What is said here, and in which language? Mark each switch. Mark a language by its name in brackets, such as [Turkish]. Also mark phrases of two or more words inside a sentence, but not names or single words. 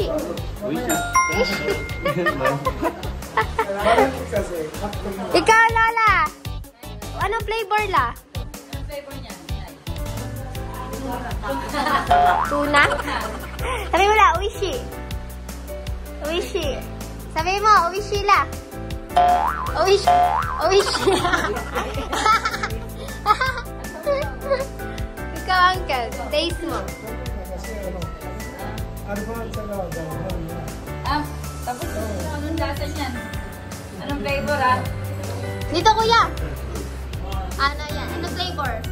[Filipino] Oishi. Ikaw, Lola. Anong flavor la? Anong flavor niya? Tuna? Sabi mo la, oishi. Oishi. Sabi mo, oishi la. Oishi. Oishi. Ikaw, uncle. Taste mo. Ano ba ang salaw? Tapos anong lasa niyan? Anong flavor Dito, kuya. Ano yan? Ano flavor?